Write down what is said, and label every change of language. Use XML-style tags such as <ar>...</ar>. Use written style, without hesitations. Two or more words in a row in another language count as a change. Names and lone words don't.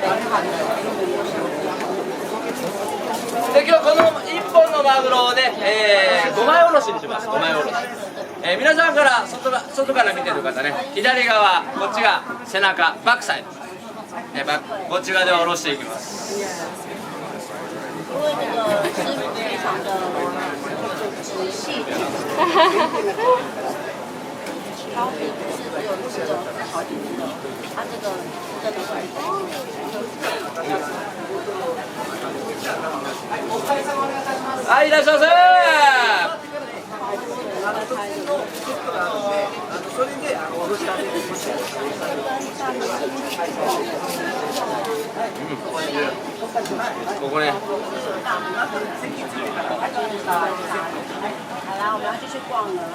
<ja>で、今日この1本のマグロをね、5枚おろしにします。5枚おろし。皆さんから外から見てる方ね、左側、こっちが背中、バックサイド、こっち側で下ろしていきます。</ja> <zh>因为那个师傅非常的仔细，挑品是只有这个好几个，它这个真的</zh> <ja>はい、いらっしゃいませ。ここね。</ja> <zh>好啦，我们要继续逛了。</zh>